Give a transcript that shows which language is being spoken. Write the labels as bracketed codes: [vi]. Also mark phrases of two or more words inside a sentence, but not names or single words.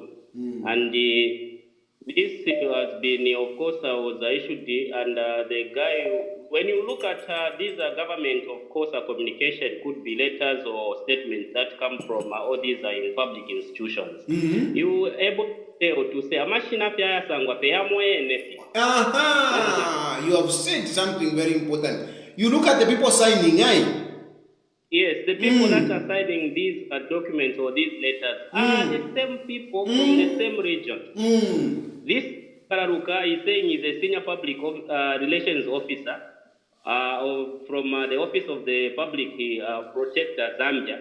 [en] And this has been, of course, was issued, and the guy, when you look at this government, of course, communication could be letters or statements that come from all these in public institutions. You able to say [bem] amashina pya yasangwa peyamwene. [en] Aha, you have said something very important. You look at the people signing, aye? Yes, the people that are signing these documents or these letters are the same people from the same region. This Kararuka is saying is a senior public relations officer from the Office of the Public Protector, Zambia.